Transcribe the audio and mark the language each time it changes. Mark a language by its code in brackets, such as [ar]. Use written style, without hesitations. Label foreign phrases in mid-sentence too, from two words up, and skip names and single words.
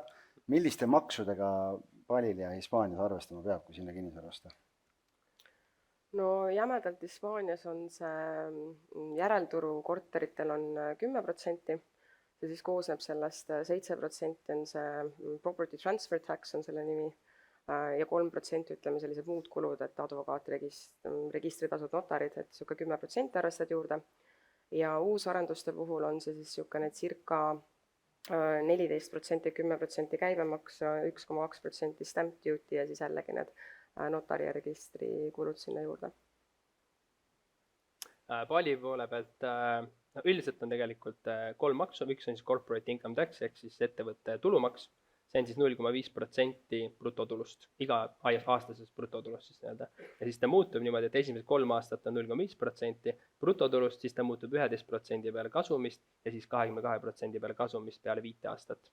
[et] Milliste maksudega Palil ja Hispaanias arvestama peab, kui sinna kinnisvara osta? No jämedalt Hispaanias on see järelturu korteritel on 10%, see siis koosneb sellest 7% on see [en] property transfer tax [et] on selle nimi ja 3% ütleme sellised muud kulud, et advokaat, registritasud, notarid, et siuke 10% arvestad juurde. Ja uusarenduste puhul on see siis niisugune circa 14%, 10% käibemaks, 1,2% [en] stamp duty [et] ja siis jällegi need notari ja registri kulud sinna juurde. Pali poole pealt üldiselt on tegelikult 3 maksu, üks on siis [en] corporate income tax [et] ehk siis ettevõtte tulumaks. See on siis 0,5% brutotulust, iga aastasest brutotulust siis nii-öelda. Ja siis ta muutub niimoodi, et esimesed 3 aastat on 0,5% brutotulust, siis ta muutub 11% peale kasumist ja siis 22% peale kasumist peale 5 aastat.